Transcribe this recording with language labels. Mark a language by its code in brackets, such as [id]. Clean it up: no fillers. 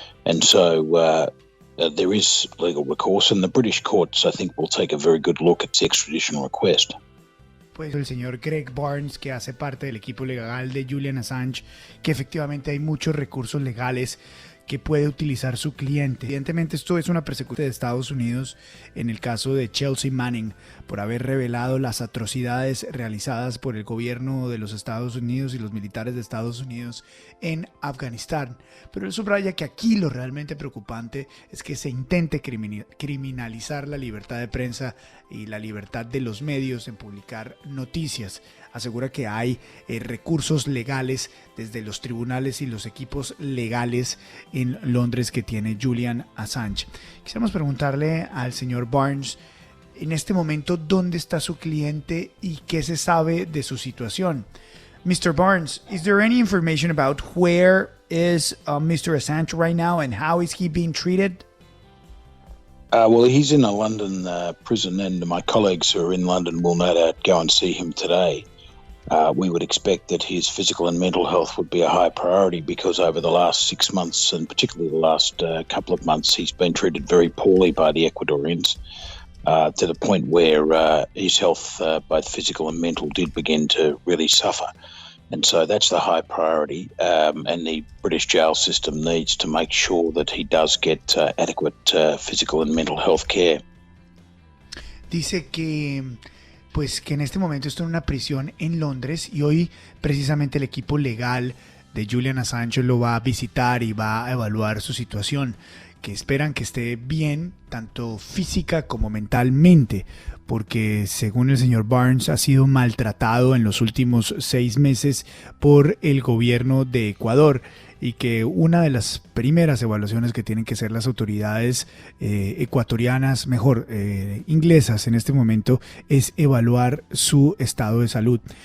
[en] And so there is legal recourse, and the British courts, I think, will take a very good look at the extradition request. [es] Pues el señor Greg Barnes, que hace parte del equipo legal de Julian Assange, que efectivamente hay muchos recursos legales que puede utilizar su cliente. Evidentemente esto es una persecución de Estados Unidos en el caso de Chelsea Manning por haber revelado las atrocidades realizadas por el gobierno de los Estados Unidos y los militares de Estados Unidos en Afganistán. Pero él subraya que aquí lo realmente preocupante es que se intente criminalizar la libertad de prensa y la libertad de los medios en publicar noticias. Asegura que hay recursos legales desde los tribunales y los equipos legales en Londres que tiene Julian Assange. Quisiéramos preguntarle al señor Barnes, en este momento, ¿dónde está su cliente y qué se sabe de su situación? [en] Mr. Barnes, is there any information about where is Mr. Assange right now and how is he being treated? Well, he's in a London prison, and my colleagues who are in London will no doubt go and see him today. We would expect that his physical and mental health would be a high priority, because over the last 6 months, and particularly the last couple of months, he's been treated very poorly by the Ecuadorians to the point where his health, both physical and mental, did begin to really suffer. And so that's the high priority, and the British jail system needs to make sure that he does get adequate physical and mental health care. [es] Dice que en este momento está en una prisión en Londres y hoy precisamente el equipo legal de Julian Assange lo va a visitar y va a evaluar su situación, que esperan que esté bien tanto física como mentalmente, porque según el señor Barnes ha sido maltratado en los últimos 6 meses por el gobierno de Ecuador, y que una de las primeras evaluaciones que tienen que hacer las autoridades ecuatorianas, inglesas en este momento, es evaluar su estado de salud.